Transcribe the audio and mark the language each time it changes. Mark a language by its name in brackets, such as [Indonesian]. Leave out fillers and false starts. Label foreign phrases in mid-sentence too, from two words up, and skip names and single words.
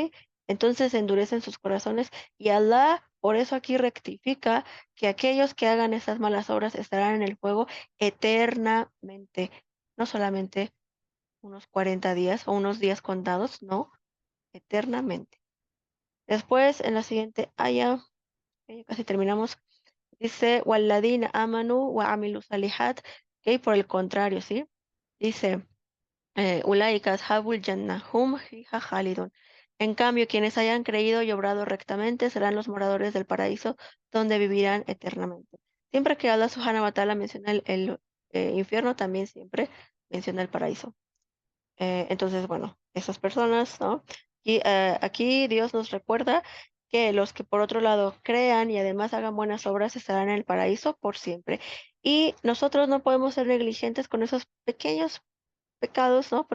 [Spanish] Entonces se endurecen sus corazones y Allah por eso aquí rectifica que aquellos que hagan esas malas obras estarán en el fuego eternamente, no solamente unos 40 días o unos días contados, no, eternamente. Después, en la siguiente aya, ya casi terminamos, dice, [Arabic] والذين آمنوا وعملوا الصالحات, [Spanish] que por el contrario, ¿sí? Dice, [Arabic] أولئك أصحاب الجنة هم فيها خالدون. [Spanish] En cambio, quienes hayan creído y obrado rectamente serán los moradores del paraíso, donde vivirán eternamente. Siempre que Allah [Arabic] سبحانه وتعالى [Spanish] menciona el infierno, también siempre menciona el paraíso. Entonces, bueno, esas personas, ¿no? Y aquí Dios nos recuerda que los que por otro lado crean y además hagan buenas obras estarán en el paraíso por siempre. Y nosotros no podemos ser negligentes con esos pequeños pecados, ¿no?